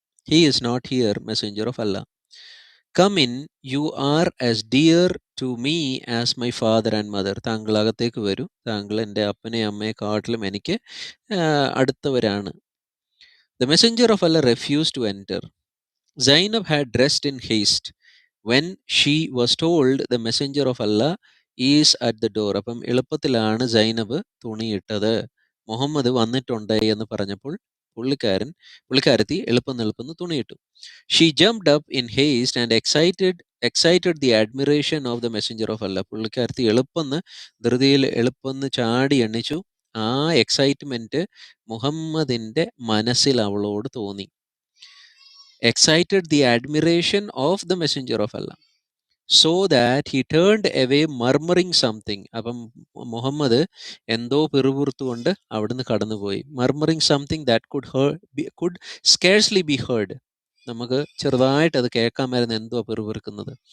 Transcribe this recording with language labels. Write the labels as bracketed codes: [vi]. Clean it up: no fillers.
[en] He is not here, messenger of Allah. Come in, you are as dear to me as my father and mother. [ml] താങ്കൾ അകത്തേക്ക് വരൂ, താങ്കൾ എൻ്റെ അപ്പനെ അമ്മയെ കാട്ടിലും എനിക്ക് അടുത്തവരാണ്. [en] The messenger of Allah refused to enter. Zainab had dressed in haste. When she was told the messenger of Allah is at the door. [ml] അപ്പം എളുപ്പത്തിലാണ് സൈനബ് തുണിയിട്ടത്. മുഹമ്മദ് വന്നിട്ടുണ്ട് എന്ന് പറഞ്ഞപ്പോൾ പുള്ളിക്കാരത്തി എളുപ്പം തുണിയിട്ടു. [en] She jumped up in haste and excited the admiration of the messenger of Allah. [ml] പുള്ളിക്കാരത്തി ധൃതിയിൽ ചാടി എണ്ണിച്ചു. ആ എക്സൈറ്റ്മെന്റ് മുഹമ്മദിന്റെ മനസ്സിൽ അവളോട് തോന്നി. [en] excited the admiration of the messenger of Allah, so that he turned away murmuring something. [ml] അപ്പം മുഹമ്മദ് എന്തോ പിറുപുറത്തുകൊണ്ട് അവിടുന്ന് കടന്നുപോയി. [en] murmuring something that could scarcely be heard. [ml] നമുക്ക് ചെറുതായിട്ട് അത് കേൾക്കാമായിരുന്നു എന്തോ പിറുപിറുക്കുന്നത്.